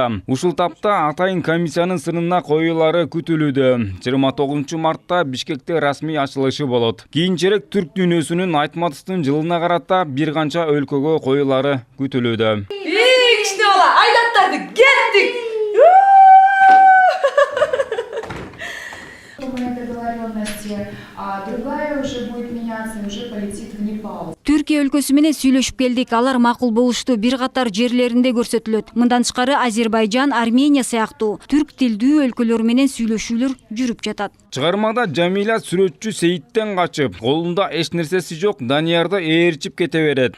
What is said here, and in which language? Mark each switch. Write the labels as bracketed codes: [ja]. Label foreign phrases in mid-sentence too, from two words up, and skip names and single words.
[ky] Ушул тапта атайын комиссиянын сынына коюулары күтүлүүдө. 29 мартта Бишкекте расмий ачылышы болот. Кийинчерээк түрк дүйнөсүнүн Айтматовдун жылына карата бир канча өлкөгө коюулары күтүлүүдө. Кичине бала, айдаттарды кеттик! [ru] А другая уже будет меняться, уже полетит в Непал. [ky] Түркия өлкөсү менен сүйлөшүп келдик. Алар макул болушту, бир катар жерлеринде көрсөтүлөт. Мындан тышкары Азербайжан, Армения сыяктуу түрк тилдүү өлкөлөр менен сүйлөшүүлөр жүрүп жатат. Чыгармада Жамиля сүрөтчү Сейиттен качып, колунда эч нерсеси жок Даниярды ээрчип кете берет.